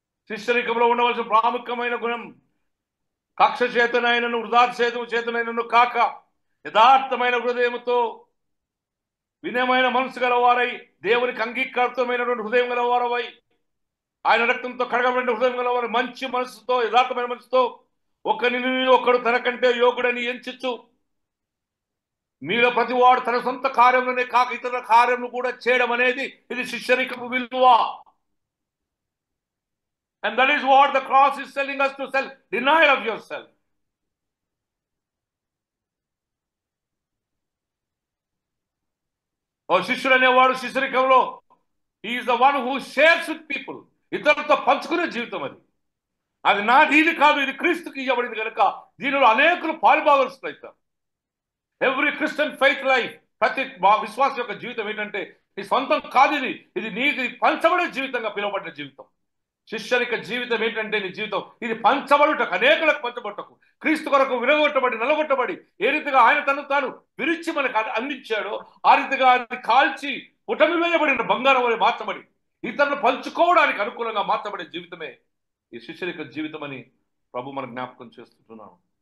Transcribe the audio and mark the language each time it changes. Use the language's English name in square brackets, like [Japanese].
[Telugu] శిష్యరికంలో ఉండవలసిన ప్రాముఖ్యమైన గుణం కక్ష చేతనైనను వృధాక్షేతము చేతనైనను కాక యథార్థమైన హృదయముతో వినయమైన మనసు గలవారై దేవునికి అంగీకారమైనటువంటి హృదయం గలవారవై ఆయన రక్తంతో కడగబడిన హృదయం గలవారు మంచి మనసుతో యథార్థమైన మనసుతో ఒకరిని ఒకడు తనకంటే యోగుడని ఎంచుచు మీలో ప్రతి వాడు తన సొంత కార్యంలోనే కాక ఇతర కార్యములు కూడా చేయడం అనేది ఇది శిష్యరికపు విలువ. [English] And that is what the cross is telling us to self denial of yourself. [Telugu] ఓ శిష్యుడు అనేవాడు శిష్యరికంలో [English] he is the one who shares with people. [Telugu] ఇతరులతో పంచుకునే జీవితం అది. అది నాది కాదు, ఇది క్రీస్తుకి ఇవ్వబడింది కనుక దీనిలో అనేకులు పాలుభాగస్తులు అవుతారు. [English] every Christian faith life, [Telugu] ప్రతి విశ్వాస యొక్క జీవితం ఏంటంటే నీ సొంతం కాదు, ఇది నీకు పంచబడే జీవితంగా పిలువబడిన జీవితం. శిష్యరిక జీవితం ఏంటంటే నీ జీవితం ఇది పంచబడుటకు, అనేకులకు పంచబడుటకు, క్రీస్తు కొరకు విరగొట్టబడి నలగొట్టబడి ఏ రీతిగా ఆయన తను తాను విరిచి మనకు అందించాడో ఆ రీతిగా అది కాల్చి పుటమి వేయబడిన బంగారం వలె మార్చబడి ఇతరులు పంచుకోవడానికి అనుకూలంగా మార్చబడే జీవితమే ఈ శిష్యరిక జీవితం అని ప్రభు మన జ్ఞాపకం చేస్తున్నాను.